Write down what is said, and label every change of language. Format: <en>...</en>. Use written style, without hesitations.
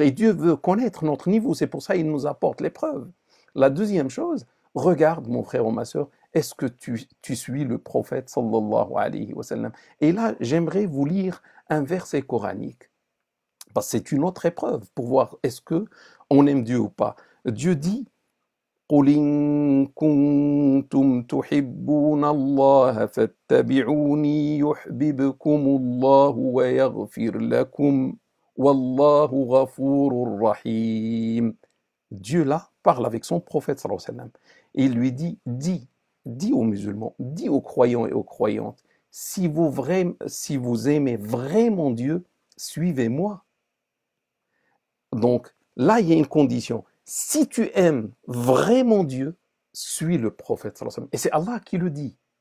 <fr>Et Dieu veut connaître notre niveau, c'est pour ça qu'il nous apporte l'épreuve. La deuxième chose, regarde mon frère ou ma soeur, est-ce que tu suis le prophète sallallahu alayhi wa sallam? Et là, j'aimerais vous lire un verset coranique, parce que c'est une autre épreuve pour voir est-ce que on aime Dieu ou pas. Dieu dit</fr> <ar>قل إن كنتم تحبون الله فاتبعوني يحببكم الله ويغفر لكم والله غفور رحيم.</ar> <fr>Dieu là parle avec son prophète sallallahu alayhi wa sallam et il lui dit, dis aux musulmans, dis aux croyants et aux croyantes, si vous aimez vraiment Dieu, suivez-moi. Donc là, il y a une condition. Si tu aimes vraiment Dieu, suis le prophète sallallahu alayhi wa sallam. Et c'est Allah qui le dit.</fr>